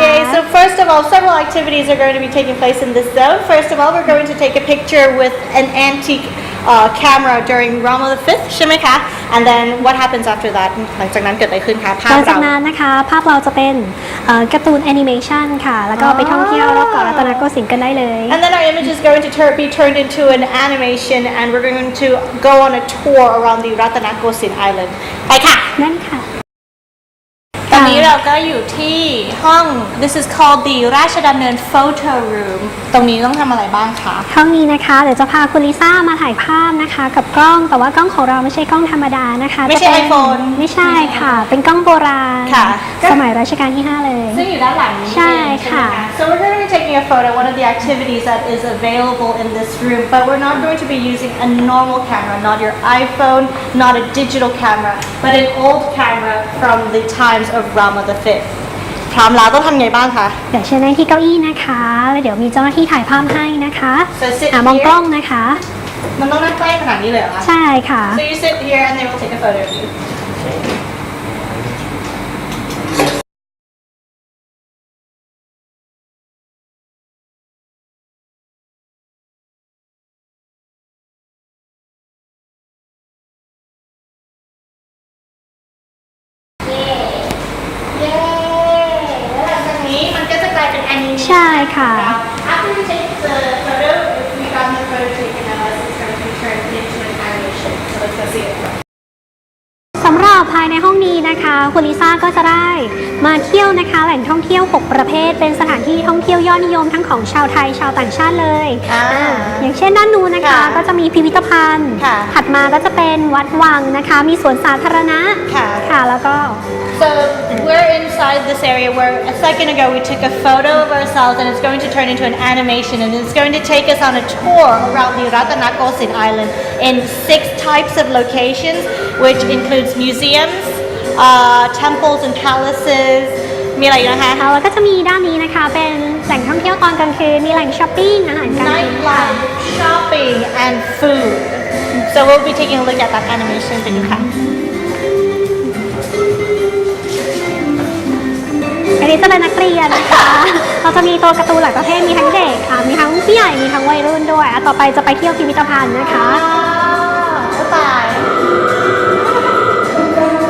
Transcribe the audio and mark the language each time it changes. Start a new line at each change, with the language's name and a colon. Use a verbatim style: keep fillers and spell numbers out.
English: Yay! So first of all, several activities are going to be taking place in this zone. First of all, we're going to take a picture with an antique uh, camera during Rama the Fifth
Thai: ใช่ไหมคะ
English: And then what happens after that
Thai: หลังจากนั้นเกิดอะไรขึ้นคะภา ห พ ลังจา เรา กนั้นนะคะภาพเราจะเป็นเอ่อการ์ตูนแอนิเมชันค่ะ แล้วก็ไปท่องเที่ยวรอบเกาะรัตนโกสินทร์กันได้เลย
English: And then our image is going to tur- be turned into an animation, and we're going to go on a tour around the Ratanakosin Island.
Thai: ไปค่ะ นั่นค่ะ ตอนนี้เราก็อยู่ที่ห้อง
English: This is called the ราชดำเนิน Photo Room
Thai: ตรงนี้ต้องทำอะไรบ้างคะ ห้องนี้นะคะเดี๋ยวจะพาคุณลิซ่ามาถ่ายภาพนะคะ กับกล้องแต่ว่ากล้องของเราไม่ใช่กล้องธรรมดานะคะ ไม่ใช่ จะเป็น iPhone ไม่ใช่ค่ะ เป็นกล้องโบราณ ค่ะ สมัยรัชกาลที่ ห้า เลย ซึ่งอยู่ด้านหลังนี้ ใช่ ใช่ไหม ค่ะ
English: So we're going to be taking a photo, one of the activities that is available in this room, but we're not going to be using a normal camera, not your iPhone, not a digital camera, but an old camera from the times of Rama the Fifth.
Thai: พร้อมแล้วต้องทำไงบ้างคะ เดี๋ยวเชิญนั่งที่เก้าอี้นะคะแล้วเดี๋ยวมีเจ้าหน้าที่ถ่ายภาพให้นะคะ เสร็จสิ้น อ่ะมองกล้องนะคะ มันต้องนั่งใกล้ขนาดนี้เลยเหรอคะ ใช่ค่ะ
English: So you sit here and they will take a photo of you.
Thai: เย้แล้วหลังจากนี้มันก็จะกลายเป็นแอนิเมชั่น ใช่ค่ะ
English: After we take the photo, if we got the photo taken of us, it's going to be turned into an animation. So let's go see it.
Thai: สำหรับภายในห้องนี้นะคะคุณลิซ่าก็จะได้มาเที่ยวนะคะ แหล่งท่องเที่ยว หก ประเภท เป็นสถานที่ท่องเที่ยวยอดนิยมทั้งของชาวไทยชาวต่างชาติเลย อ่า อ่าอย่างเช่นด้านนู้นนะคะ ค่ะ ก็จะมีพิพิธภัณฑ์ ค่ะ ถัดมาก็จะเป็นวัดวังนะคะ มีสวนสาธารณะ ค่ะ ค่ะแล้วก็
English: So we're inside this area where a second ago we took a photo of ourselves, and it's going to turn into an animation, and it's going to take us on a tour around the Ratanakosin Island in six types of locations, which includes museums, uh, temples and palaces.
Thai: มีอะไรอีกนะคะ ค่ะแล้วก็จะมีด้านนี้นะคะ เป็นแหล่งท่องเที่ยวตอนกลางคืนมีแหล่งช้อปปิ้งอาหารการกินค่ะ
English: Nightlife, shopping, and food. So we'll be taking a look at that animation that you have.
Thai: อันนี้จะเป็นนักเรียนนะคะ เราจะมีตัวการ์ตูนหลายประเภท มีทั้งเด็กอ่ะมีทั้งผู้ใหญ่ มีทั้งวัยรุ่นด้วยอ่ะต่อไปจะไปเที่ยวพิพิธภัณฑ์นะคะ
English: Ah, bye.